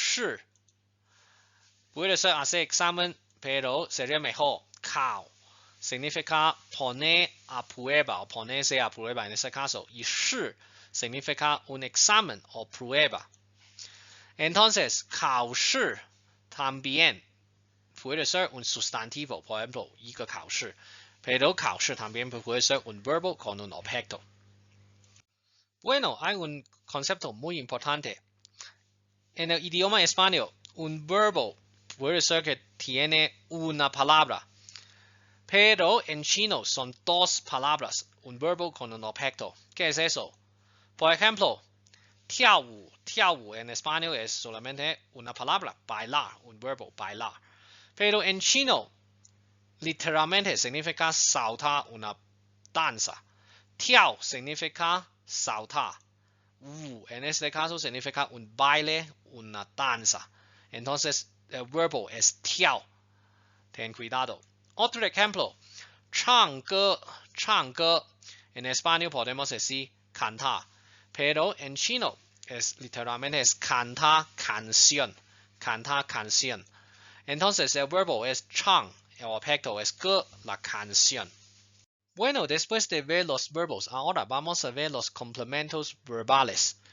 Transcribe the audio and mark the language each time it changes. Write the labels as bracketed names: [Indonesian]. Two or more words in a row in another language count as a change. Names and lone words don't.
[Spanish] Puede ser hacer examen, pero sería mejor 考 significa poner a prueba o ponerse a prueba en este caso. Y 试 significa un examen o prueba. Entonces, 考试 también puede ser un sustantivo, por ejemplo, [Chinese] 一个考试. [Spanish] Pero 考试 también puede ser un verbo con un objeto. Bueno, hay un concepto muy importante. En el idioma español, un verbo puede ser que tiene una palabra. Pero en chino son dos palabras, un verbo con un objeto. ¿Qué es eso? Por ejemplo, [Chinese] 跳舞, 跳舞 [Spanish] en español es solamente una palabra, bailar, un verbo, bailar. Pero en chino, literalmente significa saltar una danza. 跳 significa saltar. Wu en este caso significa un baile, una danza. Entonces, el verbo es 跳. Ten cuidado. Otro ejemplo, [Chinese] 唱歌, 唱歌. [Spanish] En español podemos decir cantar, pero en chino literalmente es cantar canción, cantar canción. Entonces el verbo es 唱, el objeto es 歌, la canción. Bueno, después de ver los verbos, ahora vamos a ver los complementos verbales.